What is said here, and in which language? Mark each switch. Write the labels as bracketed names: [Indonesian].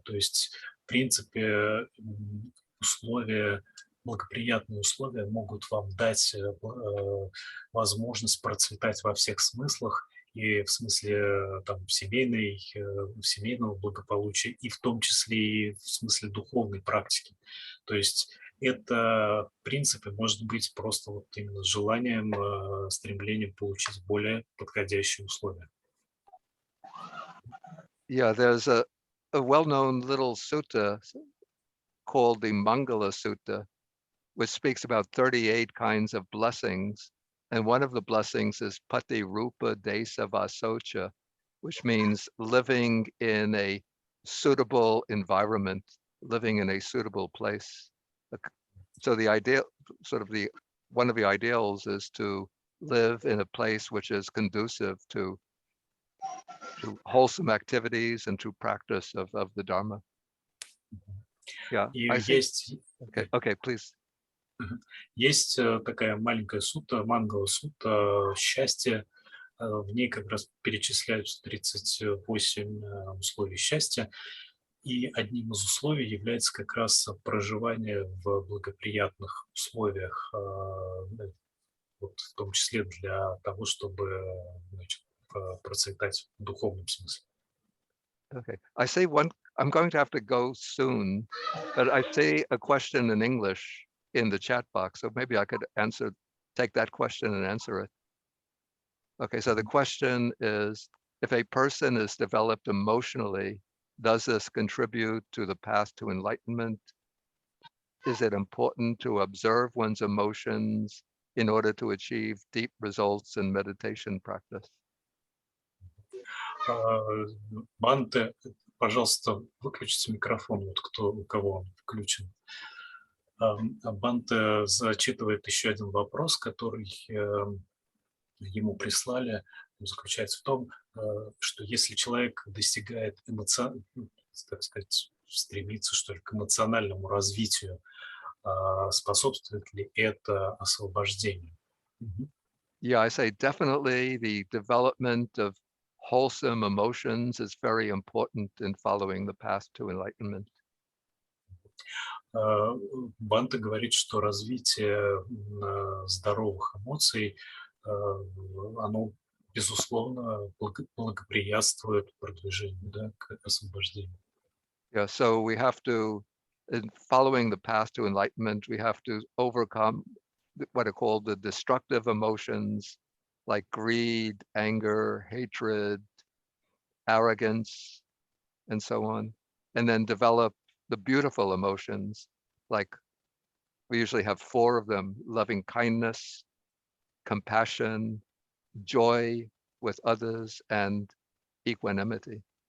[Russian] То есть, в принципе, условия, благоприятные условия могут вам дать возможность процветать во всех смыслах, и в смысле там, семейного благополучия, и в том числе и в смысле духовной практики. То есть это, в принципе, может быть просто вот именно желанием, стремлением получить более подходящие условия. [English] Yeah, there's a well-known little sutta called the Mangala Sutta, which speaks about 38 kinds of blessings. And one of the blessings is [Pali] Pati Rupa Desa Vasocha, [English] which means living in a suitable environment, living in a suitable place. So the ideal, one of the ideals is to live in a place which is conducive to wholesome activities and to practice of the Dharma. Yeah, [Russian] И [English] I see. [Russian] есть... [English] Okay, please. [Russian] Есть такая маленькая сутта, Мангала-сутта, счастье. В ней как раз перечисляются 38 условий счастья. И одним из условий является как раз проживание в благоприятных условиях, вот в том числе для того, чтобы, значит, процветать в духовном смысле. [English] Okay, I say one, I'm going to have to go soon, but I see a question in English in the chat box, so maybe I could take that question and answer it. Okay, so the question is, if a person is developed emotionally, does this contribute to the path to enlightenment? Is it important to observe one's emotions in order to achieve deep results in meditation practice? [Russian] Банте, пожалуйста, выключите микрофон, вот у кого он включен. Банте зачитывает еще один вопрос, который ему прислали. Он заключается в том, что если человек достигает так сказать, стремится, что ли, к эмоциональному развитию, способствует ли это освобождению? [English] Yeah, I say definitely the development of wholesome emotions is very important in following the path to enlightenment. [Russian] Банта говорит, что развитие здоровых эмоций, оно, безусловно, благоприятствует продвижению, да, к освобождению. [English] Yeah, so we have to, in following the path to enlightenment, we have to overcome what are called the destructive emotions like greed, anger, hatred, arrogance, and so on, and then develop the beautiful emotions, like we usually have 4 of them: loving kindness, compassion, joy with others, and equanimity.